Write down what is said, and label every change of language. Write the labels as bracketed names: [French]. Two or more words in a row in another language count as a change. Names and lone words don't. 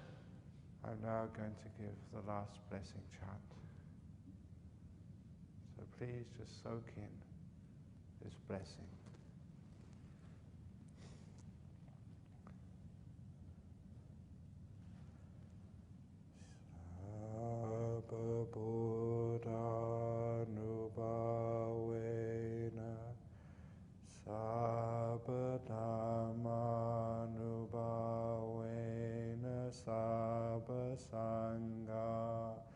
[English] I'm now going to give the last blessing chant. So please just soak in this blessing. [Pali] Sabba Buddha Nubhavena, Sabba Dhamma Nubhavena, Sabba Sangha